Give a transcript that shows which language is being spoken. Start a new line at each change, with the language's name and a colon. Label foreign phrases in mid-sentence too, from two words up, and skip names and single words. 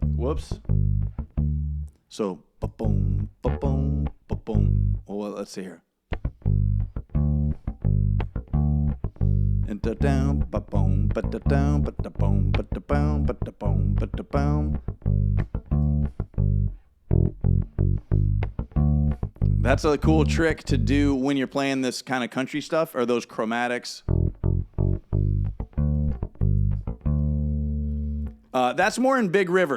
English: Whoops. So, ba-boom, ba-boom, ba-boom. Well, let's see here. And da-down, ba-boom, ba-da-down, ba-da-boom, ba-da-boom, ba-da-boom, ba-da-boom. That's a cool trick to do when you're playing this kind of country stuff, or those chromatics. That's more in Big River.